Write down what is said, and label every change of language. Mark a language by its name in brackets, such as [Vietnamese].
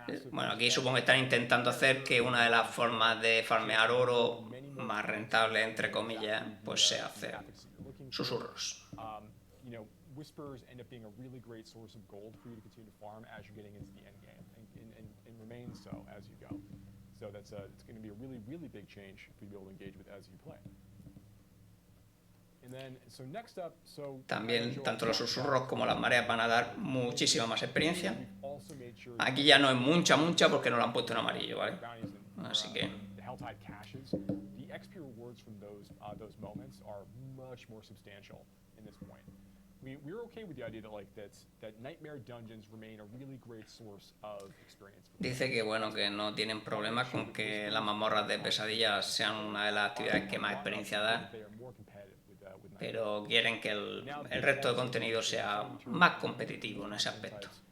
[Spanish] Bueno, aquí supongo que están intentando hacer que una de las formas de farmear oro más rentable, entre comillas, pues sea hacer susurros. [English] Whispers end up being a really great source of gold for you to continue to farm as you're getting into the end game, and remain so as you go. So it's going to be a really, really big change for you to be able to engage with as you play. And then, so next up, [Spanish] También tanto los susurros como las mareas van a dar muchísima más experiencia. Aquí ya no es mucha porque no lo han puesto en amarillo, ¿vale? Así que [English] the Helltide caches, the XP rewards from those moments are much more substantial in this point. We're okay with the idea that Nightmare Dungeons remain a really great source of experience. [Spanish] dice que bueno, que no tienen problemas con que las mazmorras de pesadillas sean una de las actividades que más experiencia da, pero quieren que el resto de contenido sea más competitivo en ese aspecto.